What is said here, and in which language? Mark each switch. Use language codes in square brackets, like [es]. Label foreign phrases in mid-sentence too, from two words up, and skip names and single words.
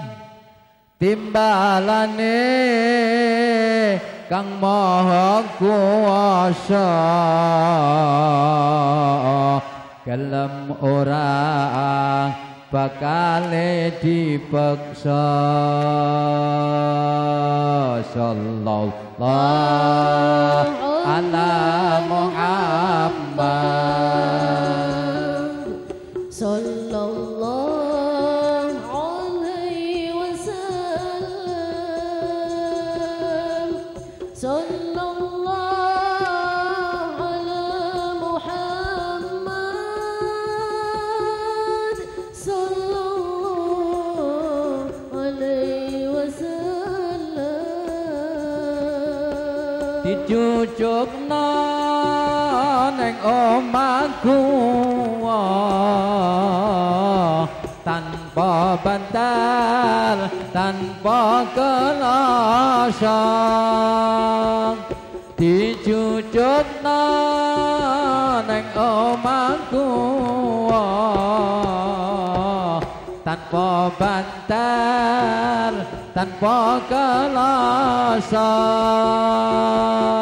[jv] Timbalane Kang Maha Kuwasa gelem ora bakal dipeksa. [ar] صلى الله على محمد صلى الله عليه وسلم. صلى الله على محمد صلى الله عليه وسلم. [jv] Dicucukna neng omahku tanpa bantal, tanpa kelosong. Dicucukna neng omahku tanpa bantal, tanpa kelosong.